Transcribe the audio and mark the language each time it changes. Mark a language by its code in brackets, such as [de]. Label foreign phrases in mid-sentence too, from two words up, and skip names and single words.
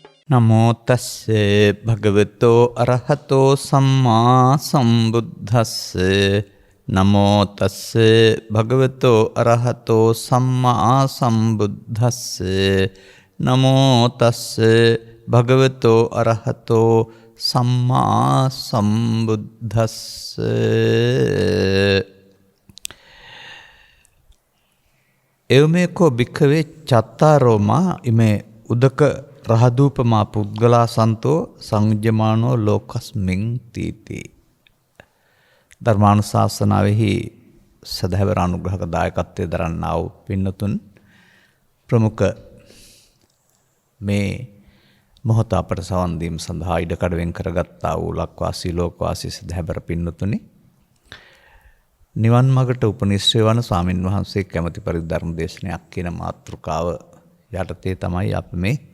[pi] නමෝ තස්සේ භගවතෝ අරහතෝ සම්මා සම්බුද්දස්සේ නමෝ තස්සේ භගවතෝ අරහතෝ සම්මා සම්බුද්දස්සේ නමෝ තස්සේ භගවතෝ අරහතෝ සම්මා සම්බුද්දස්සේ එවමෙකෝ භික්ඛවේ චත්තාරෝමා ඉමේ උදක රහදූපමා පුද්ගලා සන්තෝ සංයුජ්ජමානෝ ලෝකස්මින් තීති. [si] ධර්මානුශාසනාවෙහි සදහැවර අනුග්‍රහක දායකත්වයේ දරන්නා වූ පින්නතුන් ප්‍රමුඛ මේ මොහොත අපට සවන් දීම සඳහා ඉඩකඩ වෙන් කරගත්තා වූ ලක්වාසී ලෝකවාසී සදහැවර පින්නතුනි, නිවන් මගට උපනිශ්‍රේ වන ස්වාමින් වහන්සේ කැමැති පරිදි ධර්ම දේශනයක් කියන මාතෘකාව යටතේ තමයි අප මේ